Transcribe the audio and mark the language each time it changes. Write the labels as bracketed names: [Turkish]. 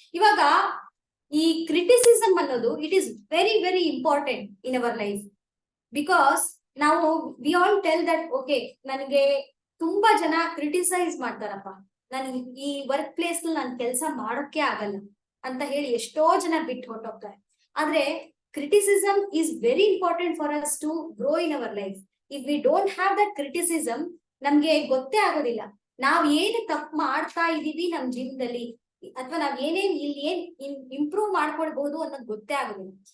[Kannada] ಇವಾಗ ಈ ಕ್ರಿಟಿಸಿಸಮ್ ಅನ್ನೋದು [English] It is very very important in our life. [Kannada] Because ನಾವು [English] we all tell that [Kannada] okay, ನನಗೆ ತುಂಬಾ ಜನ ಕ್ರಿಟಿಸೈಸ್ ಮಾಡ್ತಾರಪ್ಪ, ನನ್ ಈ ವರ್ಕ್ ಪ್ಲೇಸ್ ನಾನು ಕೆಲಸ ಮಾಡೋಕೆ ಆಗಲ್ಲ, ಅಂತ ಹೇಳಿ ಎಷ್ಟೋ ಜನ ಬಿಟ್ಟು ಹೊರಟೋಗ್ತಾರೆ. ಆದ್ರೆ [English] criticism is very important for us to grow in our life. If we don't have that criticism, [Kannada] ನಮ್ಗೆ ಗೊತ್ತೇ ಆಗೋದಿಲ್ಲ ನಾವ್ ಏನು ತಪ್ಪು ಮಾಡ್ತಾ ಇದೀವಿ ನಮ್ ಜೀವನದಲ್ಲಿ, ಅಥವಾ ನಾವ್ ಏನೇನ್ ಇಲ್ಲಿ ಏನ್ ಇಂಪ್ರೂವ್ ಮಾಡ್ಕೊಳ್ಬಹುದು ಅನ್ನೋದು ಗೊತ್ತೇ ಆಗೋದಿಲ್ಲ.